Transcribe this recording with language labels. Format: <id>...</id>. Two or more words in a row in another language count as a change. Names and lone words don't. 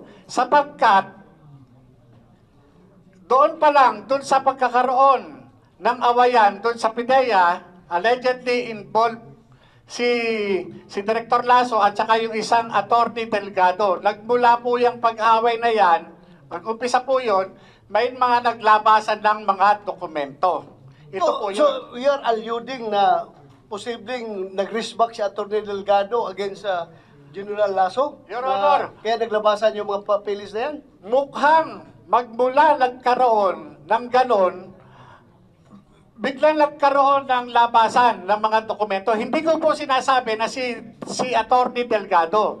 <tl>Sapagkat, doon pa lang, doon sa pagkakaroon ng awayan, doon sa PIDEA,</tl> <en>allegedly involved</en> <tl>si Director Lasso at saka yung isang attorney Delgado. Nagmula po yung pag-away na yan, mag-umpisa po yun, may mga naglabasan ng mga dokumento. Ito po yun. So,</tl> <en>we are alluding</en> <tl>na posibleng nag-riskback si Atty. Delgado against General Lasso?</tl> <en>Your Honor.</en> <tl>Kaya naglabasan yung mga papeles na yan? Mukhang magmula nagkaroon ng ganon, biglang nagkaroon ng labasan ng mga dokumento. Hindi ko po sinasabi na si Atty. Delgado.</tl>